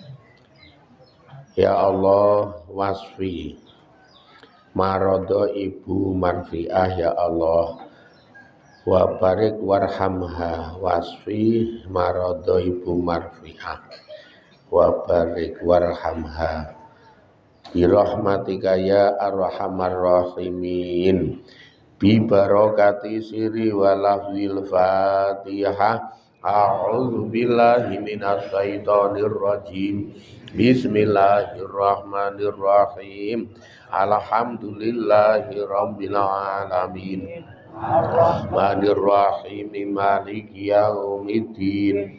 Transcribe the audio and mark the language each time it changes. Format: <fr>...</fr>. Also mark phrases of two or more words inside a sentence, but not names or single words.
<ar>يا الله واشف مرضى Ibu Marfiah يا الله، وبارك وارحمها واشف مرضى Ibu Marfiah وبارك وارحمها برحمتك يا أرحم الراحمين. ببركة سر ولفظ الفاتحة. أعوذ بالله من الشيطان الرجيم. بسم الله الرحمن الرحيم. الحمد لله رب العالمين. الرحمن الرحيم. مالك يوم الدين.</ar>